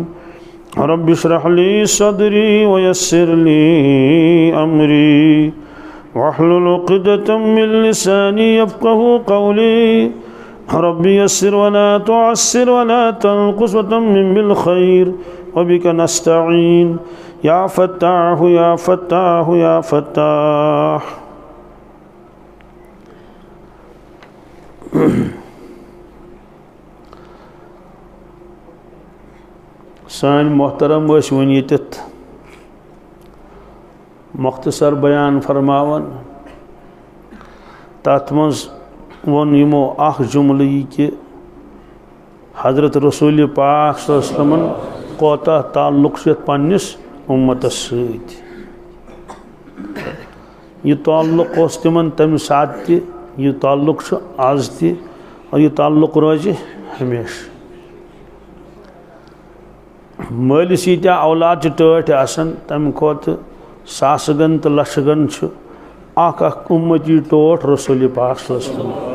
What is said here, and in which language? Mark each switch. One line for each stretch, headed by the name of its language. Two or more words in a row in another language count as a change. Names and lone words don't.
Arabic: رب اشرح لي صدري ويسر لي أمري واحلل عقدة من لساني يفقه قولي. رب يسر ولا تعسر ولا تنقص وتمم بالخير وبك نستعين يا فتاح يا فتاح يا فتاح.
Kashmiri: سان محترم وش ونیتت مختصر بیان فرماون، تات منز ون یمو اخ جملہ یہ کہ حضرت رسول پاک
Arabic: صلی اللہ علیہ وسلم
Kashmiri: کوتا تعلق شت پنس امتس سۭتۍ. یہ تعلق اس تمن تم سات تہ، یہ تعلق آز تہ،
Urdu: اور یہ تعلق روز ہمیشہ.
Kashmiri: مالس یٖتیٛاہ اولاد ٹٲٹھۍ آسان تمہِ کھۄتہٕ ساسہٕ گن تہٕ لچھٕ گن چھُ اکھ امتی ٹوٹھ رسول پاک
Arabic: صلی اللہ علیہ وسلم.